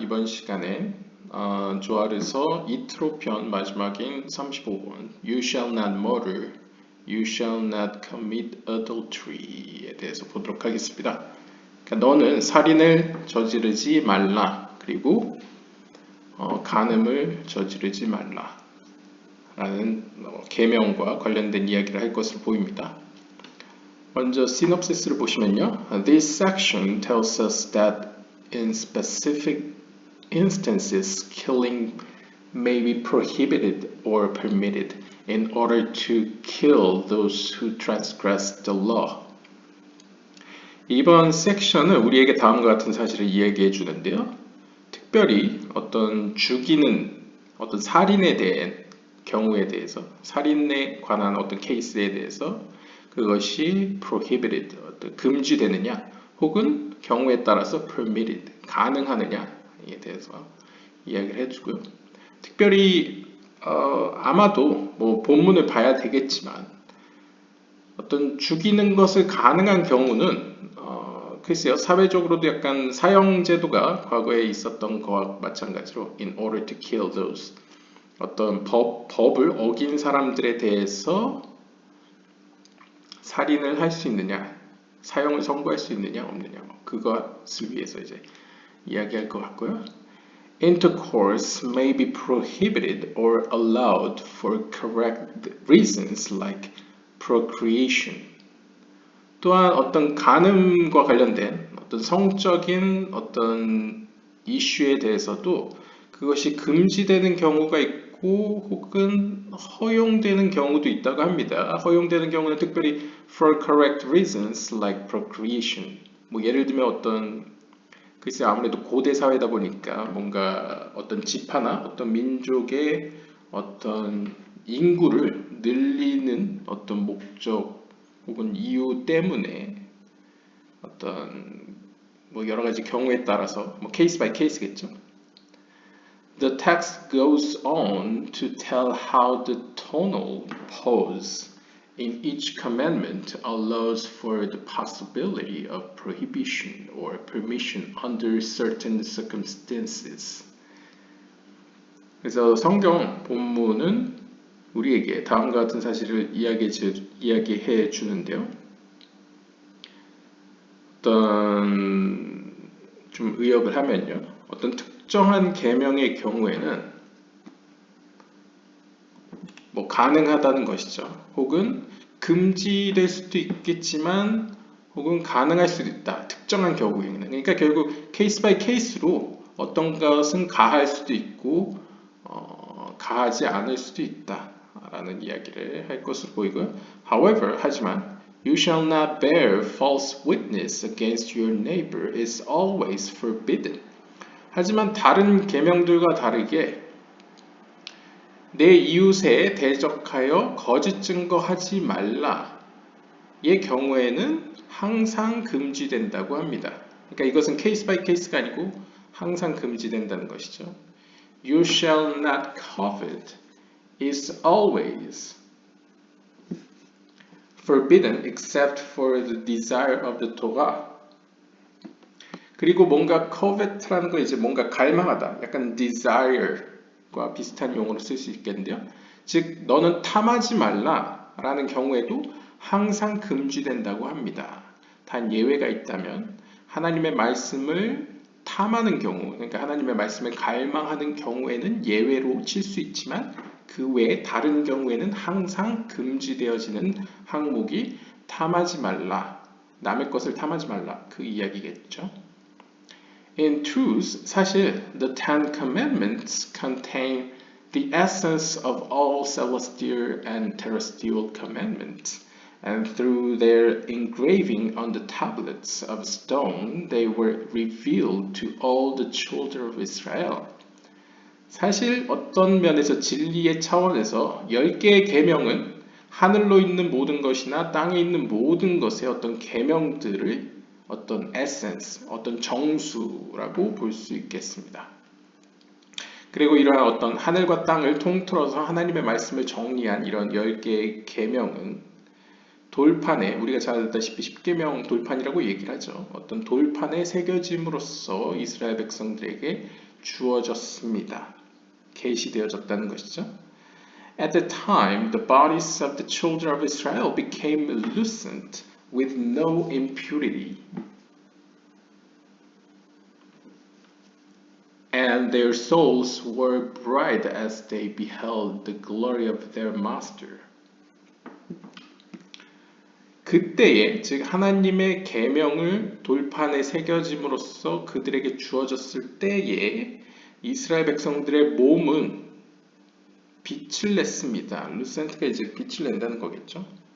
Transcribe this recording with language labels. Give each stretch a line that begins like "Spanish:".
Korean: 이번 시간엔 조아르서 이트로편 마지막인 35번
English: You shall not murder, you shall not commit adultery
Korean: 에 대해서 보도록 하겠습니다. 그러니까 너는 살인을 저지르지 말라. 그리고 간음을 저지르지 말라. 라는 계명과 관련된 이야기를 할 것으로 보입니다. 먼저 시놉시스를 보시면요.
English: This section tells us that in specific instances killing may be prohibited or permitted in order to kill those who transgress the law.
Korean: 이번 섹션은 우리에게 다음과 같은 사실을 이야기해 주는데요. 특별히 어떤 죽이는 어떤 살인에 대한 경우에 대해서 살인에 관한 어떤 케이스에 대해서 그것이 prohibited, 금지되느냐 혹은 경우에 따라서 permitted, 가능하느냐에 대해서 이야기를 해주고요. 특별히 아마도 뭐 본문을 봐야 되겠지만 어떤 죽이는 것을 가능한 경우는 글쎄요, 사회적으로도 약간 사형 제도가 있었던 것과 마찬가지로
English: in order to kill those
Korean: 어떤 법을 어긴 사람들에 대해서 살인을 할 수 있느냐, 사형을 선고할 수 있느냐 없느냐, 그것을 위해서 이제 이야기할 것 같고요.
English: Intercourse may be prohibited or allowed for correct reasons like procreation.
Korean: 또한 어떤 간음과 관련된 어떤 성적인 어떤 이슈에 대해서도 그것이 금지되는 경우가 있고 혹은 허용되는 경우도 있다고 합니다. 허용되는 경우는 특별히
English: for correct reasons like procreation.
Korean: 뭐 예를 들면 어떤 글쎄 아무래도 고대 사회다 보니까 뭔가 어떤 집화나 어떤 민족의 어떤 인구를 늘리는 어떤 목적 혹은 이유 때문에 어떤 뭐 여러 가지 경우에 따라서 뭐 케이스 바이 케이스겠죠.
English: The text goes on to tell how the tonal pause in each commandment allows for the possibility of prohibition or permission under certain circumstances.
Korean: 그래서 성경 본문은 우리에게 다음과 같은 사실을 이야기해 주는데요. 어떤 좀 의역을 하면요. 어떤 특정한 계명의 경우에는 뭐 가능하다는 것이죠. 혹은 금지될 수도 있겠지만 혹은 가능할 수도 있다. 특정한 경우에는. 그러니까 결국 케이스 바이 케이스로 어떤 것은 가할 수도 있고 가하지 않을 수도 있다. 라는 이야기를 할 것으로 보이고요.
English: However,
Korean: 하지만
English: You shall not bear false witness against your neighbor is always forbidden.
Korean: 하지만 다른 계명들과 다르게 내 이웃에 대적하여 거짓 증거하지 말라의 경우에는 항상 금지된다고 합니다. 그러니까 이것은 케이스 바이 케이스가 아니고 항상 금지된다는 것이죠. You shall not covet is always forbidden except for the desire of the Torah. 그리고 뭔가 covet라는 건 이제 뭔가 갈망하다, 약간 desire과 비슷한 용어로 쓸 수 있겠는데요. 즉, 너는 탐하지 말라라는 경우에도 항상 금지된다고 합니다. 단 예외가 있다면 하나님의 말씀을 탐하는 경우, 그러니까 하나님의 말씀을 갈망하는 경우에는 예외로 칠 수 있지만 그 외에 다른 경우에는 항상 금지되어지는 항목이 탐하지 말라, 남의 것을 탐하지 말라, 그 이야기겠죠.
English: In truth,
Korean: 사실
English: the Ten Commandments contain the essence of all celestial and terrestrial commandments, and through their engraving on the tablets of stone, they were revealed to all the children of Israel.
Korean: 사실 어떤 면에서 진리의 차원에서 10개의 계명은 하늘로 있는 모든 것이나 땅에 있는 모든 것의 어떤 계명들을 어떤 에센스, 어떤 정수라고 볼 수 있겠습니다. 그리고 이러한 어떤 하늘과 땅을 통틀어서 하나님의 말씀을 정리한 이런 10개의 계명은 돌판에 우리가 잘 알다시피 십계명 돌판이라고 얘기를 하죠. 어떤 돌판에 새겨짐으로써 이스라엘 백성들에게 주어졌습니다. 계시되어졌다는 것이죠.
English: At the time, the bodies of the children of Israel became lucent with no impurity. And their souls were bright as they beheld the glory of their master.
Korean: 그때에 즉 하나님의 계명을 돌판에 새겨짐으로써 그들에게 주어졌을 때에 이스라엘 백성들의 몸은 빛을 냈습니다. 루센트가 이제 빛을 낸다는 거겠죠.